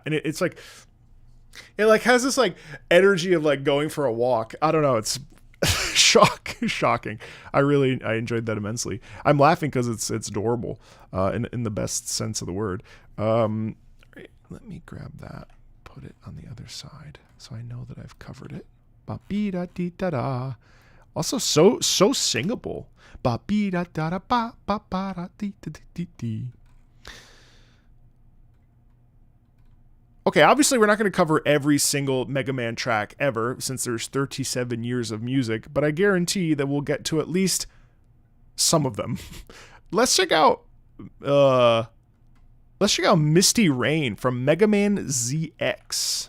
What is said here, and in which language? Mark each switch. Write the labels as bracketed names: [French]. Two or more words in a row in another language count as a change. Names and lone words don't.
[English] And it's like it like has this like energy of like going for a walk. I don't know, it's shocking. I enjoyed that immensely. I'm laughing because it's adorable in the best sense of the word. Let me grab that, put it on the other side so I know that I've covered it. Ba-be-da-dee-da-da. Also so singable. Ba-be-da-da-da-ba-ba-ba-da-dee-da-dee-dee. Okay, obviously we're not going to cover every single Mega Man track ever since there's 37 years of music, but I guarantee that we'll get to at least some of them. Let's check out Misty Rain from Mega Man ZX.